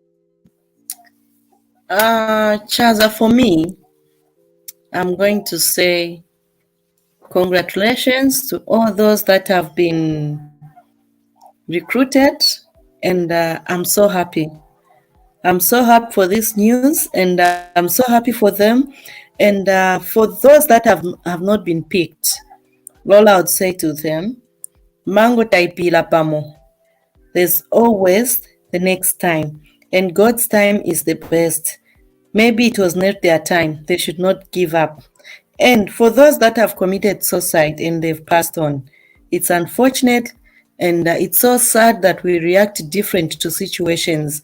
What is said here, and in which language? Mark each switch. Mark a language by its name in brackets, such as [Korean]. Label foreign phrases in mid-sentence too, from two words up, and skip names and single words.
[English] Chaza, for me, I'm going to say congratulations to all those that have been recruited, and I'm so happy. I'm so happy for this news, and I'm so happy for them. And for those that have not been picked, all I would say to them, [Bemba] Mango taipila pamo. [English] There's always the next time, and God's time is the best. Maybe it was not their time. They should not give up. And for those that have committed suicide and they've passed on, it's unfortunate and it's so sad that we react different to situations.